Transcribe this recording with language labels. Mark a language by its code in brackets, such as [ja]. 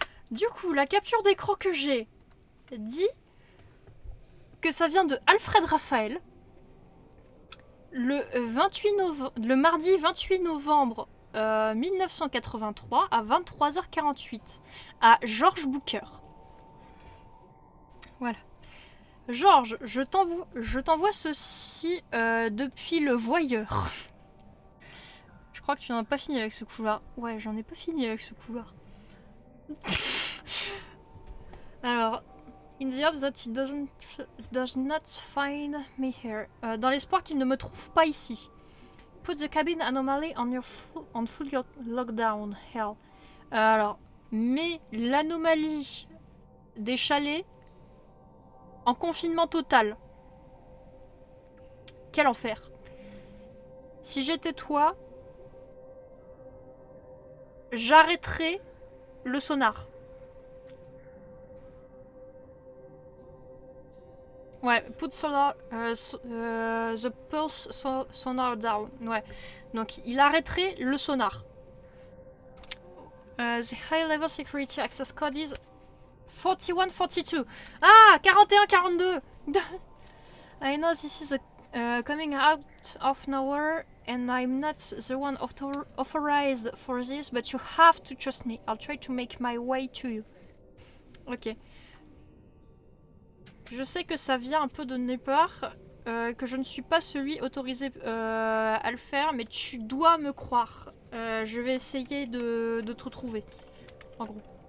[fr] Du coup, la capture d'écran que j'ai dit que ça vient de Alfred Raphael le mardi 28 novembre 1983 à 23h48 à George Booker. Voilà. Georges, je t'envoie ceci depuis le voyeur. Je crois que tu n'en as pas fini avec ce couloir. Ouais, j'en ai pas fini avec ce couloir. [en] Alors, in the hope that he does not find me here. [fr] Dans l'espoir qu'il ne me trouve pas ici. [en] Put the cabin anomaly on full lockdown. Hell. [fr] Alors, mets l'anomalie des chalets en confinement total. Quel enfer. Si j'étais toi, j'arrêterais le sonar. [en] Ouais, put the pulse sonar down. [fr] Ouais. Donc il arrêterait le sonar. [en] The high level security access code is 4142. Ah, 4142. I know this is coming out of nowhere and I'm not the one authorized for this, but you have to trust me. I'll try to make my way to you. Ok. [fr] Je sais que ça vient un peu de nulle part, que je ne suis pas celui autorisé à le faire, mais tu dois me croire. Je vais essayer de te retrouver, en gros.